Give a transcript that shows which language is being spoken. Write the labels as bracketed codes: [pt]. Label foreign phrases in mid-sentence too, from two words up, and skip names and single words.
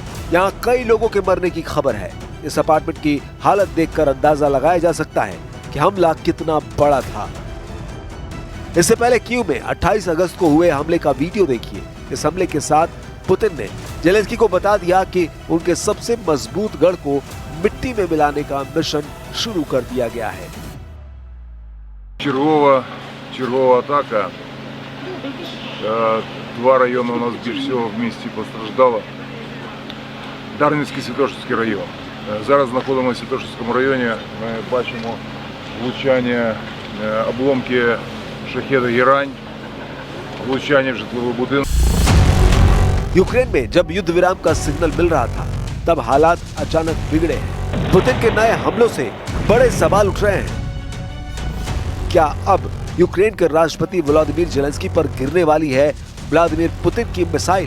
[hi] यहाँ कई लोगों के मरने की खबर है। इस अपार्टमेंट की हालत देखकर अंदाजा लगाया जा सकता है कि हमला कितना बड़ा था। इससे पहले कीव में 28 अगस्त को हुए हमले का वीडियो देखिए। इस हमले के साथ पुतिन ने ज़ेलेंस्की को बता दिया कि उनके सबसे मजबूत गढ़ को मिट्टी में मिलाने का मिशन शुरू कर दिया गया है। [uk] Чергова атака. Два района у нас більше всього в місті постраждало. Дарницький, Святошинський район. Зараз знаходимося в Святошинському районі. Ми бачимо влучання, обломки шахеда «Герань», влучання в житловий будинок. [hi] यूक्रेन में जब युद्ध विराम का सिग्नल मिल रहा था, तब हालात अचानक बिगड़े हैं। पुतिन के नए हमलों से बड़े सवाल उठ रहे हैं। क्या अब यूक्रेन के राष्ट्रपति व्लादिमीर ज़ेलेंस्की पर गिरने वाली है व्लादिमीर पुतिन की मिसाइल?